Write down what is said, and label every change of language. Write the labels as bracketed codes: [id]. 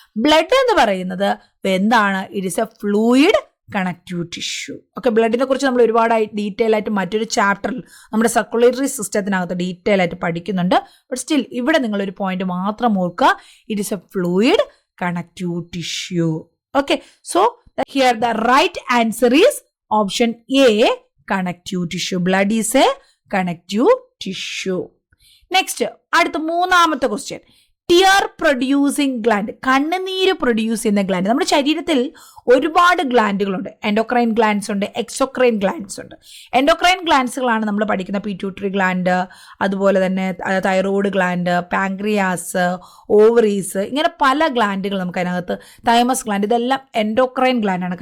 [ml] Blood എന്ന് പറയുന്നത് എന്താണ്? [en] It is a fluid connective tissue. [ml] Okay, ബ്ലഡിനെ കുറിച്ച് നമ്മൾ ഒരുപാട് ഡീറ്റെയിൽ ആയിട്ട് മറ്റൊരു ചാപ്റ്ററിൽ നമ്മുടെ സർക്കുലേറ്ററി സിസ്റ്റത്തിനകത്ത് ഡീറ്റെയിൽ ആയിട്ട് പഠിക്കുന്നുണ്ട്. ബട്ട് സ്റ്റിൽ ഇവിടെ നിങ്ങളൊരു പോയിന്റ് മാത്രം ഓർക്കുക, [en] It is a fluid connective tissue. Okay, so here the right answer is option A, connective tissue. Blood is a connective tissue. [ml] Next, അടുത്ത മൂന്നാമത്തെ ക്വസ്റ്റ്യൻ. ടിയർ പ്രൊഡ്യൂസിങ് ഗ്ലാൻഡ്, കണ്ണുനീര് produce ചെയ്യുന്ന gland. നമ്മുടെ ശരീരത്തിൽ ഒരുപാട് ഗ്ലാൻഡുകളുണ്ട്. എൻഡോക്രൈൻ ഗ്ലാൻഡ്സ് ഉണ്ട്, exocrine glands ഉണ്ട്. Endocrine ഗ്ലാൻഡ്സുകളാണ് നമ്മൾ പഠിക്കുന്ന പിറ്റ്യൂട്ടറി ഗ്ലാൻഡ്, അതുപോലെ തന്നെ തൈറോയ്ഡ് ഗ്ലാൻഡ്, പാങ്ക്രിയാസ്, ഓവറീസ്, ഇങ്ങനെ പല ഗ്ലാൻഡുകൾ നമുക്ക് അതിനകത്ത്, തൈമസ് ഗ്ലാൻഡ്, ഇതെല്ലാം എൻഡോക്രൈൻ ഗ്ലാൻഡാണ്.